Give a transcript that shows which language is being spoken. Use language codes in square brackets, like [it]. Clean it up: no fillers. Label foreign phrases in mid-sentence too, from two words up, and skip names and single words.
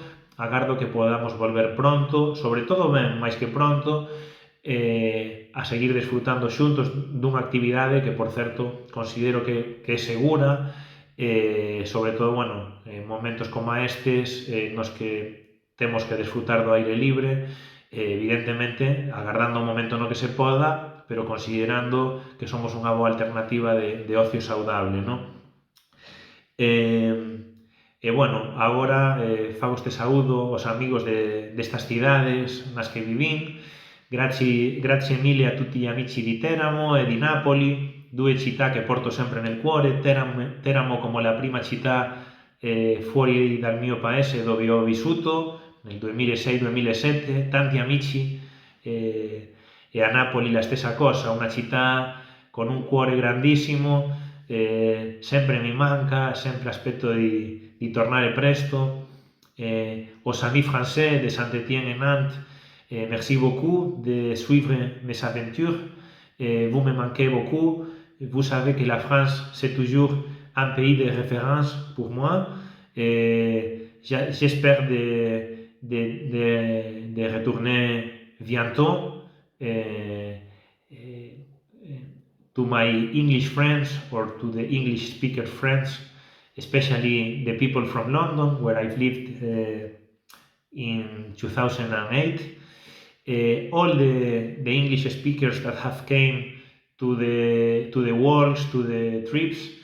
[gl] Agardo que podamos volver pronto, sobre todo ben, máis que pronto, a seguir desfrutando xuntos dunha actividade que, por certo, considero que é segura, sobre todo, bueno, momentos como estes nos que temos que desfrutar do aire libre, evidentemente agardando o momento no que se poda, pero considerando que somos unha boa alternativa de ocio saudable, non? Bueno, agora fago este saúdo aos amigos destas cidades nas que vivín. [it] Grazie mille a tutti gli amici di Teramo e di Napoli, due città che porto sempre nel cuore. Teramo come la prima città fuori dal mio paese dove ho vissuto nel 2006-2007, tanti amici, e a Napoli la stessa cosa, una città con un cuore grandissimo, sempre mi manca, sempre aspetto di tornare presto. [fr] Aux amis français de Saint-Étienne et Nantes, merci beaucoup de suivre mes aventures. Vous me manquez beaucoup. Vous savez que la France, c'est toujours un pays de référence pour moi. J'espère de retourner bientôt [en] to my English friends or to the English speaker friends, especially the people from London, where I've lived in 2008. All the English speakers that have came to the walks, to the trips.